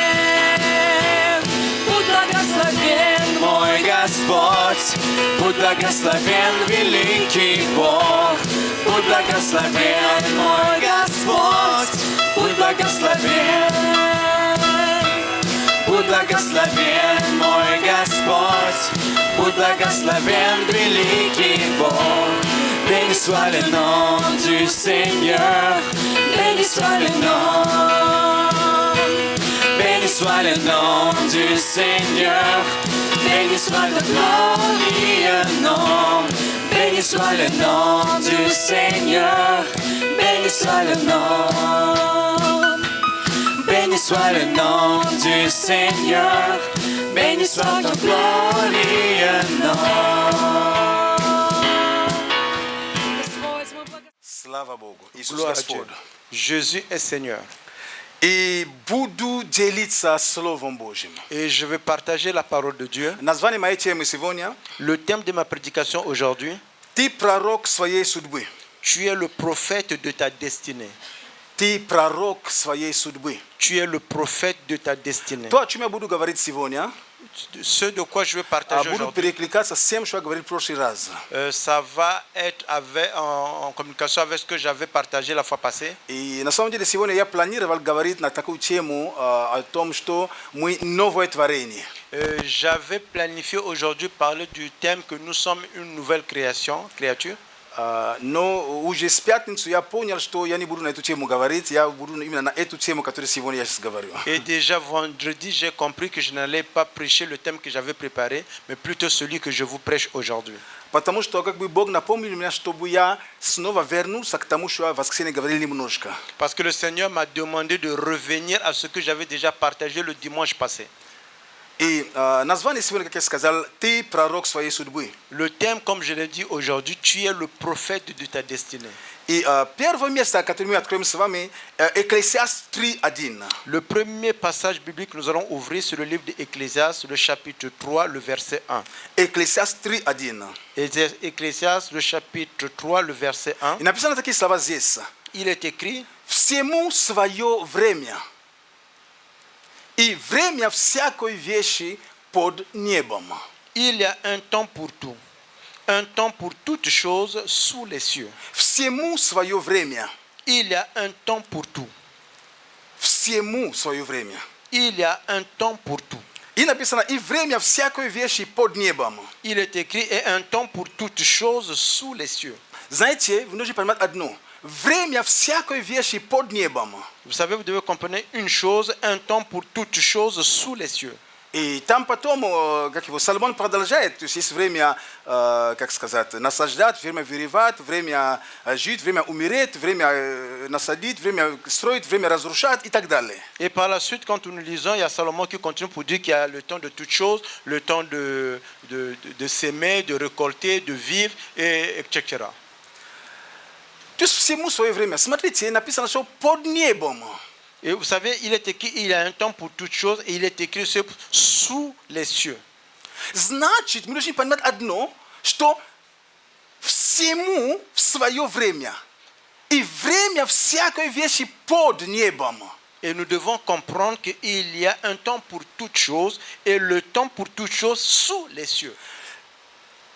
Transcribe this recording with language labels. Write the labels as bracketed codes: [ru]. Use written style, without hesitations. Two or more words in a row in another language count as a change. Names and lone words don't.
[ru] Будь благословен, мой Господь, будь благословен, великий Бог. Будь благословен, мой Господь, будь благословен. Будь благословен, мой Господь, будь благословен, великий Бог. [fr] Béni soit le nom du Seigneur, béni soit le nom. Béni soit le nom du Seigneur, béni soit le glorieux nom. Béni soit le nom du Seigneur, béni soit le nom. Béni soit le nom du Seigneur, béni soit ton glorieux nom. [ru] Слава Богу. Иисус [fr] Gloire à Dieu. [ru] Господь. [fr] Jésus est Seigneur. [ru] И буду делиться Словом Божьим. [fr] Et je vais partager la parole de Dieu. [ru] Название моей темы сегодня [fr] Le thème de ma prédication aujourd'hui, [ru] «Ты пророк своей судьбы». [fr] tu es le prophète de ta destinée. [ru] Ты пророк своей судьбы. [fr] Tu es le prophète de ta destinée. [ru] То, о чем я буду говорить сегодня, [fr] Ce de quoi je vais partager [ru] буду [fr] aujourd'hui, [ru] перекликаться с тем, что я говорил в прошлый раз. [fr] ça va être en communication avec ce que j'avais partagé la fois passée. [ru] И на самом деле сегодня я планировал говорить на такую тему о том, что мы новое творение. [fr] J'avais planifié aujourd'hui parler du thème que nous sommes une nouvelle créature. [ru] Но уже с пятницу я понял, что я не буду на эту тему говорить, я буду именно на эту тему, которую сегодня я сейчас говорю. [fr] Et déjà vendredi, j'ai compris que je n'allais pas prêcher le thème que j'avais préparé, mais plutôt celui que je vous prêche aujourd'hui. [ru] Потому что как бы Бог напомнил мне, чтобы я снова вернулся к тому, что я в воскресенье говорил немножко. [fr] Parce que le Seigneur m'a demandé de revenir à ce que j'avais déjà partagé le dimanche passé. [ru] И название сегодня, как я сказал, «Ты пророк своей судьбы». [fr] Le thème, comme je l'ai dit aujourd'hui, tu es le prophète de ta destinée. [ru] И первое место, которое мы откроем с вами, Экклесиаст 3:1. [fr] Le premier passage biblique que nous allons ouvrir, c'est le livre d'Ecclésiaste, le chapitre 3, le verset 1. [ru] Экклесиаст 3:1. [fr] Ecclésiaste, le chapitre 3, le verset 1. [ru] И написано такие слова здесь. [fr] Il est écrit: [ru] «Всему свое время, и время всякой вещи под небом». [fr] il y a un temps pour tout, un temps pour toutes choses sous les cieux. [ru] Всему свое время. [fr] Il y a un temps pour tout. [ru] Всему свое время. [fr] Il y a un temps pour tout. [ru] И написано, и время всякой вещи под небом. [fr] Il est écrit: et un temps pour toutes choses sous les cieux. [ru] Знаете, вы нужно понимать одно. Время всякой вещи под небом. [fr] Vous savez, vous devez comprendre une chose, un temps pour toutes choses sous les cieux. [ru] И там потом, как его, Соломон продолжает, то есть есть время, как сказать, наслаждать, время вырывать, время жить, время умереть, время насадить, время строить, время разрушать и так далее. [fr] Et par la suite, quand nous lisons, il y a Salomon qui continue pour dire qu'il y a le temps de toutes choses, le temps de s'aimer, de récolter, de vivre, etc. [ru] То есть всему свое время. Смотрите, написано, что под небом. [fr] Et vous savez, il est écrit, il y a un temps pour toutes choses, et il est écrit sous les cieux. [ru] Значит, мы должны понимать одно, что всему в свое время. И время всякой вещи под небом. [fr] Et nous devons comprendre qu'il y a un temps pour toutes choses, et le temps pour toutes choses sous les cieux.